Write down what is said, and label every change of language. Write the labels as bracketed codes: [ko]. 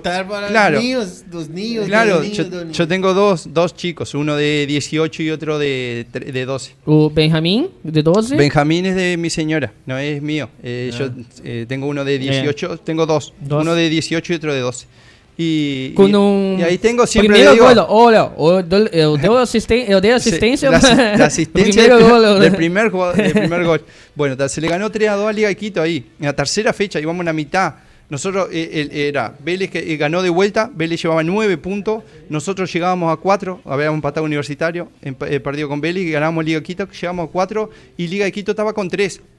[es] Claro. Los niños. Claro, yo tengo dos chicos, uno de 18 y otro de 12. ¿Benjamín, de 12? Benjamín es de mi señora, no es mío. Yo tengo uno de 18, tengo dos. Uno de 18 y otro de 12. Y ahí tengo siempre. [pt] Primeiro gol, eu dei assistência. [es] La asistencia del primer gol. Bueno, se le ganó 3-2 a Liga de Quito ahí. En la tercera fecha íbamos a la mitad. Nosotros era Vélez que ganó de vuelta, Vélez llevaba 9 puntos, nosotros llegábamos a 4, habíamos empatado Universitario, perdido con Vélez y ganábamos Liga de Quito, llegamos a 4 y Liga de Quito estaba con 3.